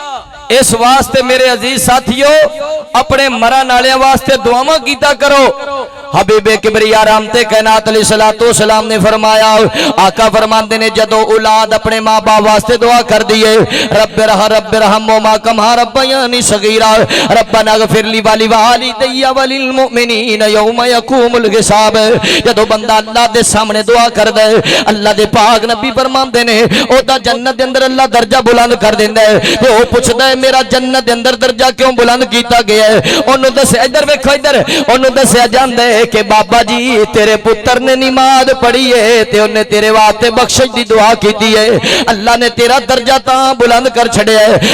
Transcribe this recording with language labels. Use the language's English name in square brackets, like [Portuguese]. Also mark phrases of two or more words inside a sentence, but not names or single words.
[Punjabi] اس واسطے میرے عزیز ساتھیوں اپنے مران والے واسطے دعاواں کیتا کرو. حبیب کبریا رحمت کائنات [Arabic] عليه الصلاة السلام [Punjabi] نے فرمایا آقا فرماتے نے جدوں اولاد اپنے ماں باپ واسطے دعا کر دیے [Arabic] رب ارحمهما كما ربياني صغيرا ربنا اغفر لي ولوالدي وللمؤمنين يوم يقوم الحساب. [Punjabi] جدوں بندہ اللہ دے سامنے دعا کر دے اللہ دے پاک نبی فرماتے نے اودا جنت دے اندر اللہ درجہ بلند کر دیندا ہے تے او پچھدا ہے میرا جنت دے اندر درجہ کیوں بلند کیتا گیا ہے? اونوں دسیا ادھر ویکھو ادھر اونوں دسیا جاندا ہے کہ بابا جی تیرے پتر نے نماز پڑھی ہے تے انہیں تیرے واسطے بخشش دی دعا کی ہے اللہ نے تیرا درجہ تاں بلند کر چھڈیا ہے.